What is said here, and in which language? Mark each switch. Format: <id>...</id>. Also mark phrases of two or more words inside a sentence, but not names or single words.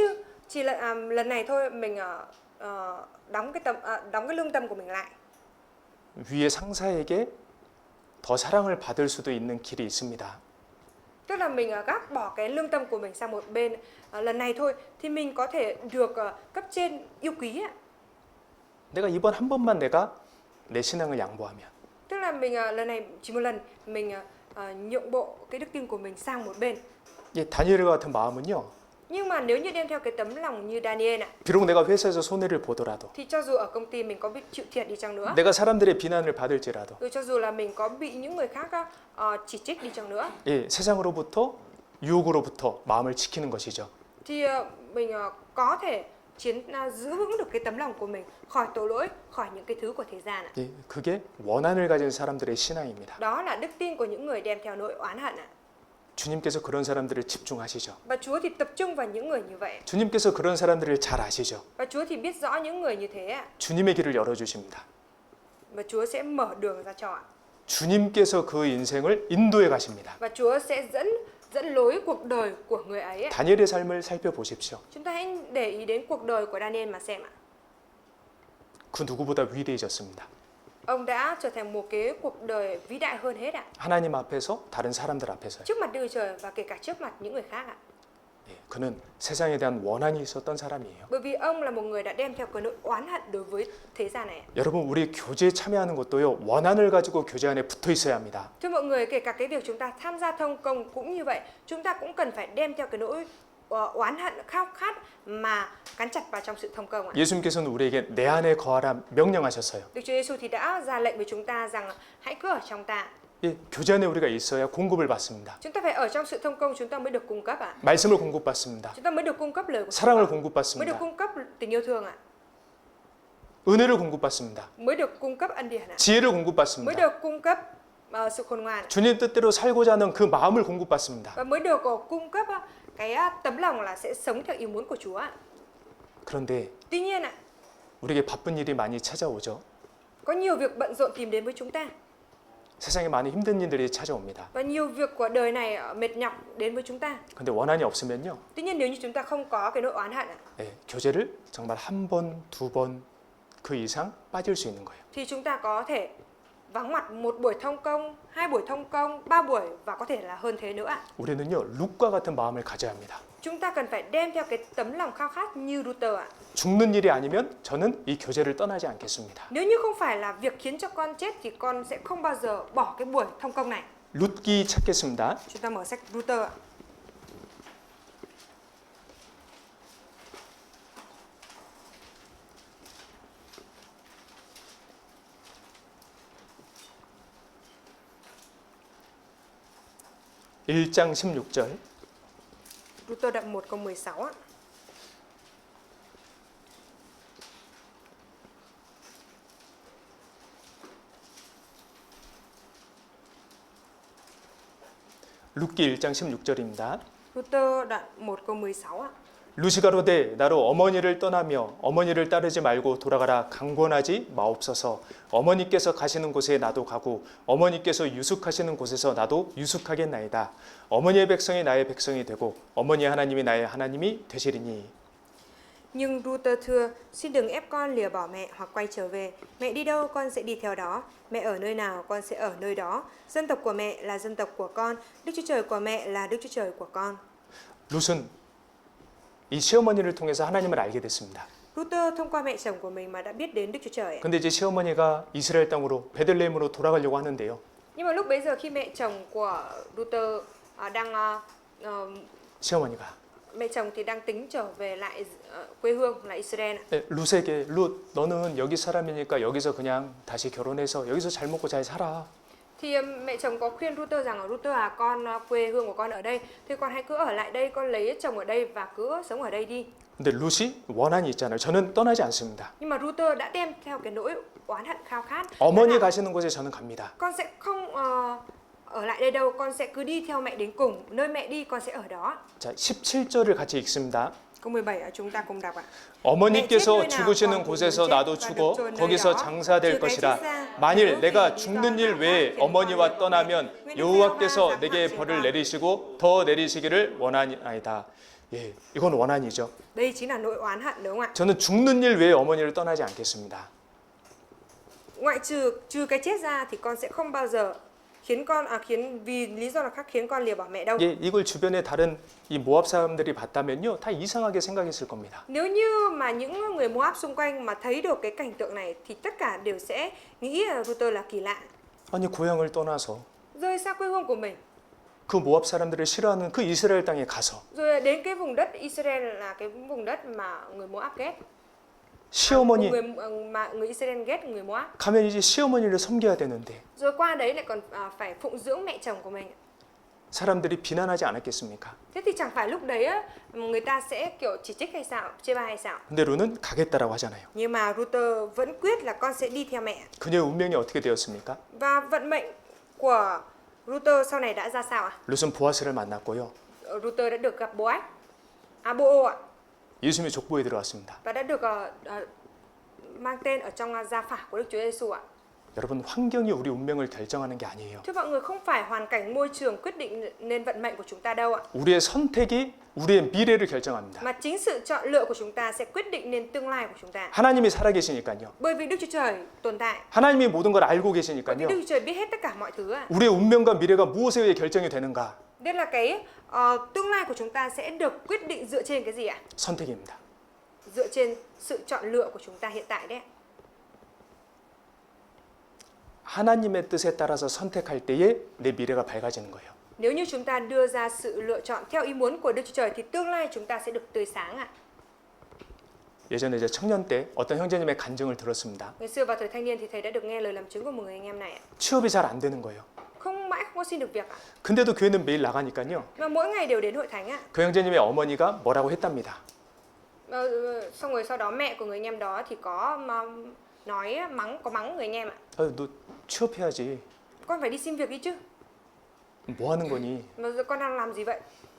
<vi>như chỉ là lần này thôi mình đóng cái lương tâm của mình lại</vi> <ko>위의 상사에게 더 사랑을 받을 수도 있는 길이 있습니다.</ko> <vi>tức là mình gác bỏ cái lương tâm của mình sang một bên lần này thôi thì mình có thể được cấp trên yêu quý ạ.</vi> <ko>내가 이번 한 번만 내가 내 신앙을 양보하면</ko> <vi>Tức là mình lần này chỉ một lần mình nhượng bộ cái đức tin của mình sang một bên.</vi> <ko>이 다니엘과 같은 마음은요,</ko> <vi>Nhưng mà nếu như đem theo cái tấm lòng như Daniel ạ,</vi> <ko>비록 내가 회사에서 손해를 보더라도,</ko> <vi>thì cho dù ở công ty mình có bị chịu thiệt đi chăng nữa,</vi> <ko>내가 사람들의 비난을 받을지라도,</ko> <vi>rồi cho dù là mình có bị những người khác chỉ trích đi chăng nữa,</vi> <ko>예, 세상으로부터 유혹으로부터 마음을 지키는 것이죠.</ko> <vi>thì mình có thể giữ vững được cái tấm lòng của mình khỏi tội lỗi, khỏi những cái thứ của thế gian ạ.</vi> <ko>예, 그게 원한을 가진 사람들의 신앙입니다.</ko> <vi>Đó là đức tin của những người đem theo nỗi oán hận ạ.</vi> <ko>주님께서 그런 사람들을 집중하시죠.</ko> <vi>Và Chúa thì tập trung vào những người như vậy.</vi> <ko>주님께서 그런 사람들을 잘 아시죠.</ko> <vi>Và Chúa thì biết rõ những người như thế ạ.</vi> <ko>주님의 길을 열어주십니다.</ko> <vi>Và Chúa sẽ mở đường ra cho ạ.</vi> <ko>주님께서 그 인생을 인도해 가십니다.</ko> <vi>Và Chúa sẽ dẫn lối cuộc đời của người ấy ạ.</vi> <ko>다니엘의 삶을 살펴보십시오.</ko> <vi>Chúng ta hãy để ý đến cuộc đời của Daniel mà xem ạ.</vi> <ko>그 누구보다 위대해졌습니다.</ko> <vi>Ông đã trở thành một cái cuộc đời vĩ đại hơn hết ạ.</vi> <ko>하나님 앞에서 다른 사람들 앞에서요.</ko> <vi>Trước mặt Đức Trời và kể cả trước mặt những người khác ạ.</vi> <ko>예, 그는 세상에 대한 원한이 있었던 사람이에요.</ko> <vi>Bởi vì ông là một người đã đem theo cái nỗi oán hận đối với thế gian này.</vi> <ko>여러분 우리 교제에 참여하는 것도요. 원한을 가지고 교제 안에 붙어 있어야 합니다.</ko> <vi>Thưa mọi người, kể cả cái việc chúng ta tham gia thông công cũng như vậy, chúng ta cũng cần phải đem theo cái nỗi oán hận khao khát mà gắn chặt vào trong sự thông công ạ.</vi> <ko>예수님께서는 우리에게 내 안에 거하라 명령하셨어요.</ko> <vi>Đức Chúa Giêsu thì đã ra lệnh với chúng ta rằng hãy cứ ở trong ta.</vi> <ko>예, 교제 안에 우리가 있어야 공급을 받습니다.</ko> <vi>Chúng ta phải ở trong sự thông công chúng ta mới được cung cấp ạ.</vi> <ko>말씀을 공급받습니다.</ko> <vi>Chúng ta mới được cung cấp lời của Chúa,</vi> <ko>사랑을</ko> <vi>mới được</vi> <ko>공급받습니다.</ko> <vi>cung cấp tình yêu thương ạ,</vi> <ko>은혜를 공급받습니다.</ko> <vi>mới được cung cấp ân điển ạ,</vi> <ko>지혜를</ko> <vi>mới</vi> <ko>공급받습니다.</ko> <vi>được cung cấp sự khôn ngoan ạ,</vi> <ko>주님 뜻대로 살고자 하는 그 마음을 공급받습니다.</ko> <vi>và mới được cung cấp cái tấm lòng là sẽ sống theo ý muốn của Chúa ạ.</vi> <ko>그런데</ko> <vi>Tuy nhiên ạ,</vi> <ko>우리에게 바쁜 일이 많이 찾아오죠.</ko> <vi>có nhiều việc bận rộn tìm đến với chúng ta</vi> <ko>세상에 많은 힘든 일들이 찾아옵니다.</ko> <vi>và nhiều việc của đời này mệt nhọc đến với chúng ta.</vi> <ko>근데 원한이 없으면요.</ko> <vi>Tuy nhiên nếu như chúng ta không có cái nỗi oán hận ạ,</vi> <ko>예, 교제를 정말 한 번, 두 번 그 이상 빠질 수 있는 거예요.</ko> <vi>thì chúng ta có thể vắng mặt một buổi thông công, 2 buổi thông công, 3 buổi và có thể là hơn thế nữa ạ.</vi> <ko>우리는요. 룩과 같은 마음을 가져야 합니다.</ko> <vi>Chúng ta cần phải đem theo cái tấm lòng khao khát như Luther ạ.</vi> <ko>죽는 일이 아니면 저는 이 교제를 떠나지 않겠습니다.</ko> <vi>Nếu như không phải là việc khiến cho con chết thì con sẽ không bao giờ bỏ cái buổi thông công này.</vi> <ko>룻기 찾겠습니다.</ko> <vi>Chúng ta mở sách Luther ạ.</vi> <ko>일장 16절.</ko> <vi>Luther đoạn 1 câu 16 ạ.</vi> <ko>룻기 1장 16절입니다.</ko> <vi>Luther đoạn 1 câu 16 ạ.</vi> <ko>루시 가로되 나로 어머니를 떠나며 어머니를 따르지 말고 돌아가라 강권하지 마옵소서. 어머니께서 가시는 곳에 나도 가고 어머니께서 유숙하시는 곳에서 나도 유숙하겠나이다. 어머니의 백성이 나의 백성이 되고 어머니의 하나님이 나의 하나님이 되시리니.</ko> <vi>Nhưng Luther thưa, xin đừng ép con lìa bỏ mẹ hoặc quay trở về. Mẹ đi đâu con sẽ đi theo đó. Mẹ ở nơi nào con sẽ ở nơi đó. Dân tộc của mẹ là dân tộc của con. Đức Chúa Trời của mẹ là Đức Chúa Trời của con.</vi> <ko>룻은 이 시어머니를 통해서 하나님을 알게 됐습니다.</ko> <vi>Luther thông qua mẹ chồng của mình mà đã biết đến Đức Chúa Trời.</vi> <ko>근데 이제 시어머니가 이스라엘 땅으로 베들레헴으로 돌아가려고 하는데요.</ko> <vi>Nhưng mà lúc bấy giờ khi mẹ chồng của Luther đang</vi> <ko>시어머니가</ko> <vi>mẹ chồng thì đang tính trở về lại quê hương là Israel.</vi> <ko>룻에게 룻 너는 여기 사람이니까 여기서 그냥 다시 결혼해서 여기서 잘 먹고 잘 살아.</ko> <vi>Thì mẹ chồng có khuyên Luther rằng Luther con quê hương của con ở đây, thì con hãy cứ ở lại đây, con lấy chồng ở đây và cứ sống ở đây đi.</vi> <ko>근데 룻이 원한이 있잖아요. 저는 떠나지 않습니다.</ko> <vi>Nhưng mà Luther đã đem theo cái nỗi oán hận khao khát.</vi> <ko>어머니 가시는 곳에 저는 갑니다.</ko> <vi>Con sẽ không ở lại đây đâu, con sẽ cứ đi theo mẹ đến cùng, nơi mẹ đi con sẽ ở đó.</vi> <ko>자, 17절을 같이 읽습니다.</ko> <vi>Câu 17 chúng ta cùng đọc ạ.</vi> <ko>어머니께서 죽으시는 곳에서 나도 죽어 거기서 장사될 것이라. 만일 내가 죽는 일 외에 어머니와 떠나면 여호와께서 내게 벌을 내리시고 더 내리시기를 원하나이다. 예, 이건 원한이죠.</ko> <vi>Đây chính là nỗi oán hận đúng không ạ?</vi> <ko>저는 죽는 일 외에 어머니를 떠나지 않겠습니다.</ko> <vi>Ngoại trừ cái chết ra thì con sẽ không bao giờ khiến vì lý do là khác khiến con lìa bỏ mẹ đâu.</vi> <ko>예, 이걸 주변에 다른 이 모압 사람들이 봤다면요, 다 이상하게 생각했을 겁니다.</ko> <vi>Nếu như mà những người Moab xung quanh mà thấy được cái cảnh tượng này thì tất cả đều sẽ nghĩ Luther là kỳ lạ.</vi> <ko>아니 고향을 떠나서</ko> <vi>Rơi xa quê hương của mình,</vi> <ko>그 모압 사람들을 싫어하는 그 이스라엘 땅에 가서</ko> <vi>rồi đến cái vùng đất Israel là cái vùng đất mà người Moab ghét.</vi> <ko>시어머니</ko> <vi>Người Israel ghét người Moab.</vi> <ko>가면 이제 시어머니를 섬겨야 되는데</ko> <vi>Rồi qua đấy lại còn phải phụng dưỡng mẹ chồng của mình.</vi> <ko>사람들이 비난하지 않았겠습니까?</ko> <vi>Thế thì chẳng phải lúc đấy á, người ta sẽ kiểu chỉ trích hay sao, chê bai hay sao?</vi> <ko>근데 룬은 가겠다라고 하잖아요.</ko> <vi>Nhưng mà Luther vẫn quyết là con sẽ đi theo mẹ.</vi> <ko>그녀의 운명이 어떻게 되었습니까?</ko> <vi>Và vận mệnh của Luther sau này đã ra sao ạ?</vi> <ko>룻은 보아스를 만났고요.</ko> <vi>Luther đã được gặp Boaz ạ,</vi> <ko>예수님의 족보에 들어왔습니다.</ko> <vi>và đã được mang tên ở trong gia phả của Đức Chúa Giêsu ạ.</vi> <ko>여러분, 환경이 우리 운명을 결정하는 게 아니에요.</ko> <vi>Thưa mọi người, không phải hoàn cảnh môi trường quyết định nên vận mệnh của chúng ta đâu ạ.</vi> <ko>우리의 선택이 우리의 미래를 결정합니다.</ko> <vi>Mà chính sự chọn lựa của chúng ta sẽ quyết định nên tương lai của chúng ta.</vi> <ko>하나님이 살아계시니까요.</ko> <vi>Bởi vì Đức Chúa Trời tồn tại.</vi> <ko>하나님이 모든 걸 알고</ko> <vi>Bởi vì</vi> <ko>계시니까요.</ko> <vi>Đức Chúa Trời biết hết tất cả mọi thứ ạ.</vi> <ko>우리의 운명과 미래가 무엇에 의해 결정이 되는가?</ko> <vi>Nên là cái tương lai của chúng ta sẽ được quyết định dựa trên cái gì ạ?</vi> <ko>선택입니다.</ko> <vi>Dựa trên sự chọn lựa của chúng ta hiện tại đấy.</vi> <ko>하나님의 뜻에 따라서 선택할 때에 내 미래가 밝아지는 거예요.</ko> <vi>Nếu như chúng ta đưa ra sự lựa chọn theo ý muốn của Đức Chúa Trời thì tương lai chúng ta sẽ được tươi sáng ạ.</vi> <ko>예전에 이제 청년 때 어떤 형제님의 간증을 들었습니다.</ko> <vi>Ngày xưa vào thời thanh niên thì thầy đã được nghe lời làm chứng của một người anh em này ạ.</vi> <ko>취업이 잘 안 되는 거예요.</ko> <vi>Mãi không có xin được việc ạ.</vi> <ko>근데도 교회는 매일 나가니까요.</ko> <vi>Mà mỗi ngày đều đến hội thánh ạ.</vi> <ko>그 형제님의 어머니가 뭐라고 했답니다.</ko> <vi>Xong rồi sau đó mẹ của người anh em đó thì có nói mắng người anh em ạ.</vi> <ko>너 취업해야지.</ko> <vi>Con phải đi xin việc đi chứ.</vi> <ko>뭐 하는 거니?</ko> <vi>Mà giờ con đang làm gì vậy?</vi>